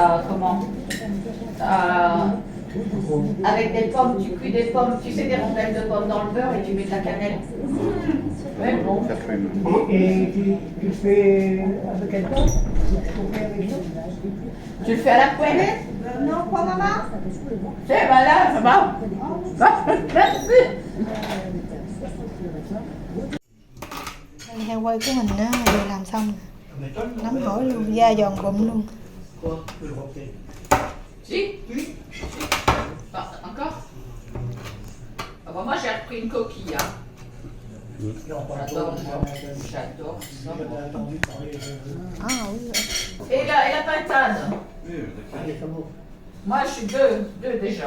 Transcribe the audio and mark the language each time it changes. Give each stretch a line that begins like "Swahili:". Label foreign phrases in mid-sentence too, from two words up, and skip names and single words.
French: Comment avec des pommes, tu cuis des pommes, tu sais, des rondelles de pommes dans le beurre et tu mets de la cannelle. Ouais, bon. Faire cru. Et tu fais avec quel temps? Tu fais avec nous? Tu le fais à la poêlée? Non, pas maman. C'est ben là, ça va. Merci.
Vietnamese: Đây, heo quay của mình á, vừa làm xong nóng hổi luôn, da giòn rụm luôn.
French: Si? Ah, encore? Ah bah moi j'ai repris une coquille. Hein. J'adore ça. Ah, oui. Et la pintade? Moi je suis deux déjà.